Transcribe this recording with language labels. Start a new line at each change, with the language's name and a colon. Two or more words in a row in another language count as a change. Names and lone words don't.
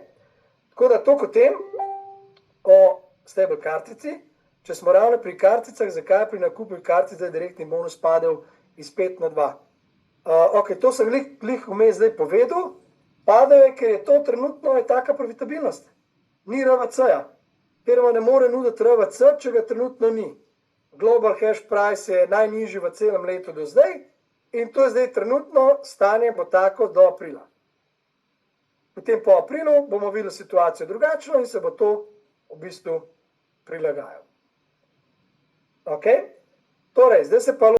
Slovenian: Tako da to kot tem o stable kartici, če smo ravno pri karticah, zakaj pri nakupu kartic zdaj direktni bonus padel iz 5 na 2. Ok, to sem glih vmes zdaj povedal, padel je, ker je to trenutno je taka profitabilnost. Ni RVC-ja. Firma ne more nuditi RVC, če ga trenutno ni.
English: Global hash price
Slovenian: je najnižji v celem letu do zdaj in to je zdaj trenutno stanje bo tako do aprila. Potem po aprilu bomo videli situacijo drugačno in se bo to v bistvu prilagajalo. Ok? Torej, zdaj se pa